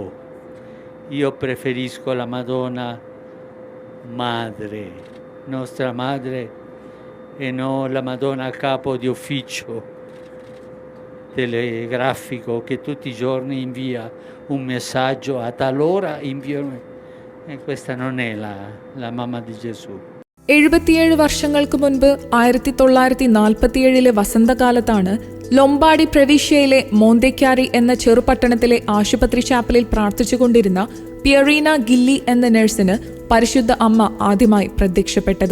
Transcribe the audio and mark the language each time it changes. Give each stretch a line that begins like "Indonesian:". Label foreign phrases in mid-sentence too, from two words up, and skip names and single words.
Italian: Io preferisco la Madonna Madre, nostra Madre, e non la Madonna Capo di Ufficio telegrafico che tutti i giorni invia un messaggio a tal ora invia. E questa non è la mamma di Gesù.
Malayalam: 77 വർഷങ്ങൾക്ക് മുൻപ് 1947 വസന്തകാലത്താണ് ലൊംബാർഡി പ്രവിശ്യയിലെ മോന്തേക്യാരി എന്ന ചെറുപട്ടണത്തിലെ ആശുപത്രി ചാപ്പലിൽ പ്രാർത്ഥിച്ചുകൊണ്ടിരുന്ന പിയറീന ഗില്ലി എന്ന നഴ്സിന് പരിശുദ്ധ അമ്മ ആദ്യമായി പ്രത്യക്ഷപ്പെട്ടത്.